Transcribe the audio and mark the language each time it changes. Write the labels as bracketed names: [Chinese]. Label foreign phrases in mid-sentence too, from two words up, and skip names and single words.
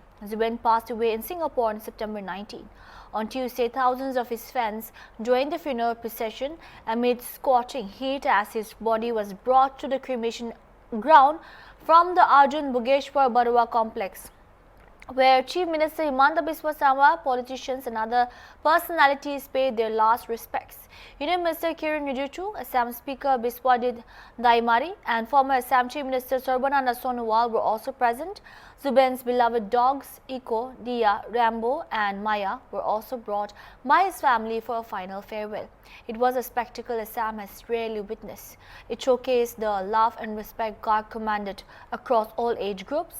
[English] Zubin passed away in Singapore on September 19. On Tuesday, thousands of his fans joined the funeral procession amid scorching heat as his body was brought to the cremation ground from the Arjun Bogeshwar Barua complex, where Chief Minister Himanta Biswa Sarma, politicians and other personalities paid their last respects. Union Minister Kiran Rijiju, Assam Speaker Biswadit Daimari and former Assam Chief Minister Sarbananda Sonowal were also present. Zubin's beloved dogs, Eco, Dia, Rambo and Maya were also brought by his family for a final farewell. It was a spectacle Assam has rarely witnessed. It showcased the love and respect Garg commanded across all age groups.